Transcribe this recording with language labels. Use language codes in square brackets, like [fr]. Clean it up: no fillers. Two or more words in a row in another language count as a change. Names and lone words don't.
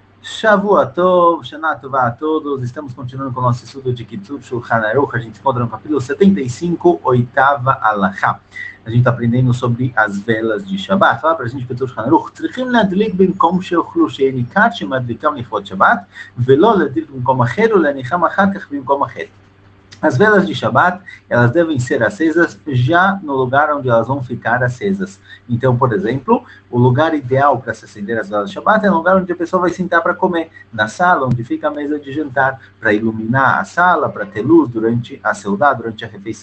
[he] שבוע טוב, שנה טובה [pt] a todos. Estamos continuando com o nosso estudo de Kitzur Shulchan Aruch. A gente encontra no capítulo 75, oitava Alachá. A gente está aprendendo sobre as velas de Shabbat. Fala para a gente, Kitzur Shulchan Aruch. [he] צריכים להדליק במקום שאוכלו שניכר שמדליקם לכבוד שבת ולא להדליק במקום אחר ולהניחם אחר כך במקום אחר. [pt] As velas de Shabbat, elas devem ser acesas já no lugar onde elas vão ficar acesas. Então, por exemplo, o lugar ideal para se acender as velas de Shabbat é o lugar onde a pessoa vai sentar para comer, na sala onde fica a mesa de jantar, para iluminar a sala, para ter luz durante a seudá, durante a refeição.